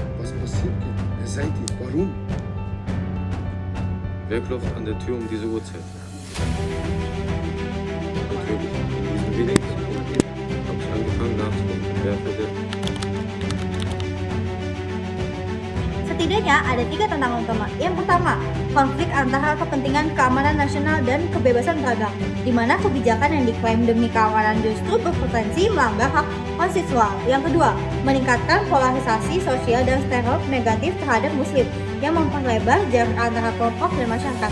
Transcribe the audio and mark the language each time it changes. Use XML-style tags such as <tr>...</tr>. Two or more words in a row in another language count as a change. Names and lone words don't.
<de>Was passiert hier? Wer seid ihr? Warum? Wer klopft an der Tür um diese Uhrzeit? Natürlich, in diesen wenigen Sekunden habe ich angefangen nachzudenken. Wer für der</de> <id>Setidaknya ada 3 tantangan utama. Yang pertama, konflik antara kepentingan keamanan nasional dan kebebasan beragama, di mana kebijakan yang diklaim demi keamanan justru berpotensi melanggar hak konstitusional. Yang kedua, meningkatkan polarisasi sosial dan stereotip negatif terhadap Muslim yang memperlebar jarak antara kelompok dan masyarakat.</id>